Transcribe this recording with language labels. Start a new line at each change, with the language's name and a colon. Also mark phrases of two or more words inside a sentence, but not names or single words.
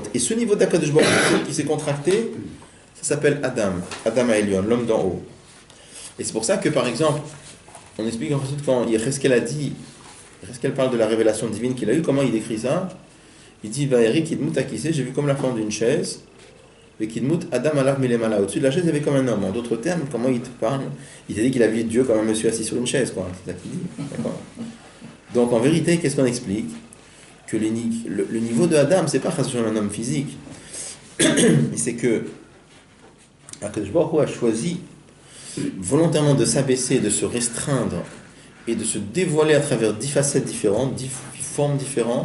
French: Et ce niveau d'
Hebrew: הקדוש ברוך הוא
French: qui s'est contracté, ça s'appelle
Hebrew: אדם העליון,
French: l'homme d'en haut. Et c'est pour ça que, par exemple, on explique ensuite quand Yecheskel a dit, Yecheskel parle de la révélation divine qu'il a eue, comment il décrit ça? Il dit,
Hebrew: וארא כדמות הכסא,
French: j'ai vu comme la forme d'une chaise.
Hebrew: אדם עליו מלמעלה.
French: Au-dessus de la chaise, il y avait comme un homme. En d'autres termes, comment il te parle? Il t'a dit qu'il a vu Dieu comme un monsieur assis sur une chaise, quoi. C'est ça qu'il dit. D'accord. Donc en vérité, qu'est-ce qu'on explique? Que le niveau de Adam, c'est pas sur un homme physique. Mais c'est que
Hebrew: הקדוש ברוך הוא
French: a choisi volontairement de s'abaisser, de se restreindre et de se dévoiler à travers 10 facettes différentes, 10 formes différentes.